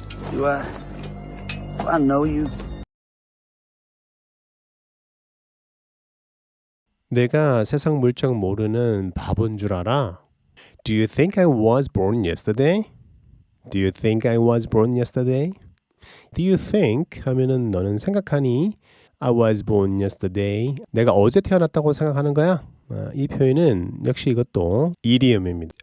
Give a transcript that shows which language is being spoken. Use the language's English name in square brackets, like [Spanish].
[English] Do I know you? [Korean] 내가 세상 물정 모르는 바본 줄 알아? [English] Do you think I was born yesterday? Do you think I was born yesterday? Do you think [Korean] 하면은 너는 생각하니? [English] I was born yesterday. [Korean] 내가 어제 태어났다고 생각하는 거야? 이 표현은 역시 이것도 이디엄입니다.